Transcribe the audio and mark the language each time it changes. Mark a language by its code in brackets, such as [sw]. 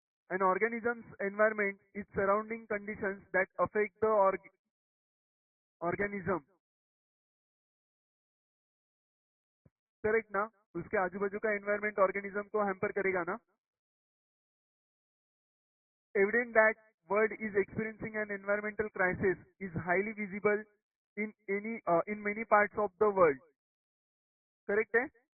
[en] An organism's environment is surrounding conditions that affect the organism, [hi] correct ना? उसके आजू बाजू का एनवायरमेंट ऑर्गेनिज्म को हैम्पर करेगा ना? [en] Evident that world is experiencing an environmental crisis is highly visible in many parts of the world, [hi] correct है?